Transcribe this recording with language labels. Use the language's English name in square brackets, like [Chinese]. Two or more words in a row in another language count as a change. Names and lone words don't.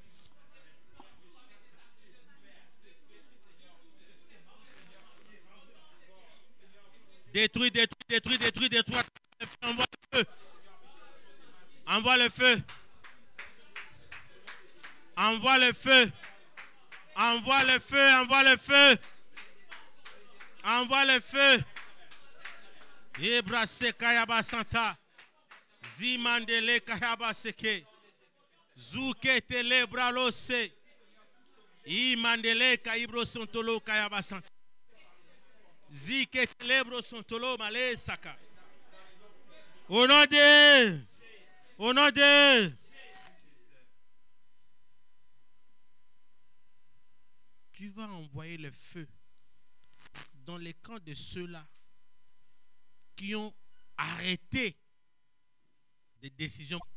[French] Détruis, détruis, détruis, détruis, détruis. Envoie le feu. Envoie le feu. Envoie le feu. Envoie le feu. Envoie le feu. Envoie le feu. Ebrase Kayaba Santa. Zimandele Kayaba Seke. Zuke Telebralose. Imandele Kayibro Sontolo Kayaba Santa. Zike Telebro Sontolo Male Saka. Au nom de. Tu vas envoyer le feu dans les camps de ceux-là qui ont arrêté des décisions.